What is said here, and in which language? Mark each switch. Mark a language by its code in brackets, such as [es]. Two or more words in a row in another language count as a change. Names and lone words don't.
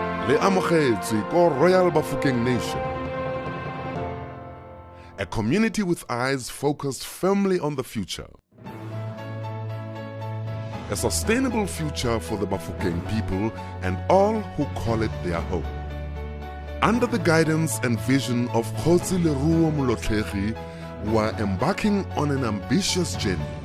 [tn] le amogetswe ko Royal Bafokeng Nation. [en] A community with eyes focused firmly on the future. A sustainable future for the Bafokeng people and all who call it their home. Under the guidance and vision of Kgotsi Leruo Molotlehi, we are embarking on an ambitious journey.